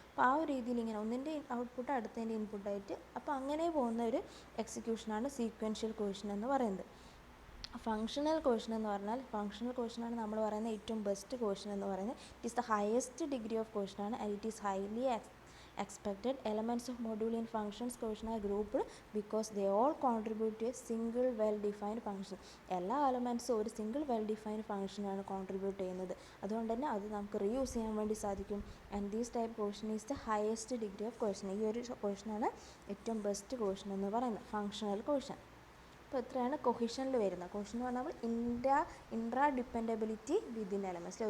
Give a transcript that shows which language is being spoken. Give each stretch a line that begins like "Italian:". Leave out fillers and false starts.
Malayalam: അപ്പോൾ ആ ഒരു രീതിയിൽ ഇങ്ങനെ ഒന്നിൻ്റെ ഔട്ട്പുട്ട് അടുത്തതിൻ്റെ ഇൻപുട്ടായിട്ട്, അപ്പോൾ അങ്ങനെ പോകുന്ന ഒരു എക്സിക്യൂഷനാണ് സീക്വൻഷ്യൽ കോഷൻ എന്ന് പറയുന്നത്. ഫങ്ഷണൽ കോഷൻ എന്ന് പറഞ്ഞാൽ, ഫങ്ഷണൽ കോഷനാണ് നമ്മൾ പറയുന്ന ഏറ്റവും ബെസ്റ്റ് കോഷൻ എന്ന് പറയുന്നത്.
English: It is the highest degree of കോഷനാണ് and it is highly expected. Elements of module in functions quotient are grouped because they all contribute to a single well defined function.
Malayalam: എല്ലാ എലമെൻറ്റ്സും ഒരു single well defined ഫംഗ്ഷനാണ് contribute ചെയ്യുന്നത്. അതുകൊണ്ട് തന്നെ അത് നമുക്ക് reuse ചെയ്യാൻ വേണ്ടി സാധിക്കും.
English: And these type cohesion is the highest degree of cohesion.
Malayalam: ഈ ഒരു കോഷനാണ് ഏറ്റവും ബെസ്റ്റ് കോഷൻ എന്ന് പറയുന്നത്, ഫങ്ഷണൽ കോഷൻ. അപ്പോൾ ഇത്രയാണ് കൊഹിഷനിൽ വരുന്നത്. കൊഹിഷൻ എന്ന് പറഞ്ഞാൽ
English: Intra dependability within elements.